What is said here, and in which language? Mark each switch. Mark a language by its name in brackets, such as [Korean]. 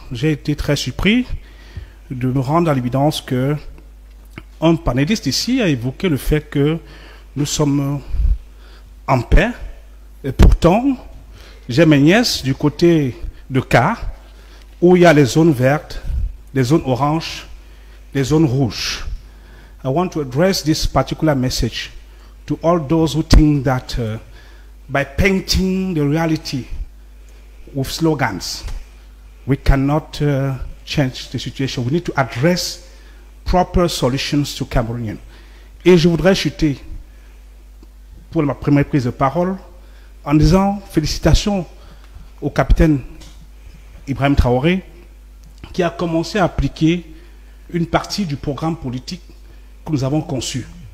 [French] J'ai été très surpris de me rendre à l'évidence que un panéliste ici a évoqué le fait que nous sommes en paix. Et pourtant, j'ai mes nièces du côté de Car, où il y a les zones vertes, les zones oranges, les zones rouges. [English] I want to address this particular message to all those who think that by painting the reality with slogans, we cannot change the situation. We need to address proper solutions to Cameroonians. [French] Et je voudrais chuter pour ma première prise de parole en disant félicitations au capitaine Ibrahim Traoré qui a commencé à appliquer une partie du programme politique que nous avons conçu.